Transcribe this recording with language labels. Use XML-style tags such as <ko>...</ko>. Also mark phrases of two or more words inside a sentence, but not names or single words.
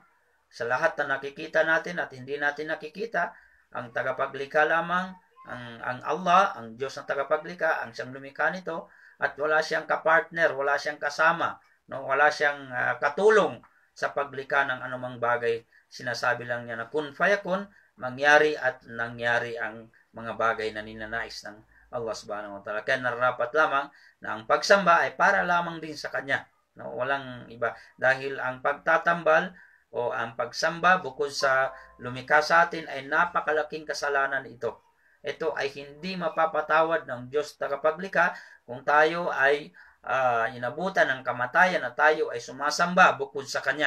<tl>Sa lahat na nakikita natin at hindi natin nakikita, ang tagapaglikha lamang, ang Allah, ang Diyos na tagapaglikha, ang siyang lumikha nito, at wala siyang kapartner, wala siyang kasama, no? Wala siyang katulong sa paglikha ng anumang bagay. Sinasabi lang niya na</tl> <ar>كن فيكون,</ar> <tl>mangyari at nangyari ang mga bagay na ninanais ng Allah</tl> <ar>سبحانه وتعالى.</ar> <tl>Kaya nararapat lamang na ang pagsamba ay para lamang din sa Kanya, no? Walang iba. Dahil ang pagtatambal o ang pagsamba bukod sa lumikha sa atin ay napakalaking kasalanan ito. Ito ay hindi mapapatawad ng Diyos tagapaglikha kung tayo ay inabutan ng kamatayan na tayo ay sumasamba bukod sa Kanya.</tl>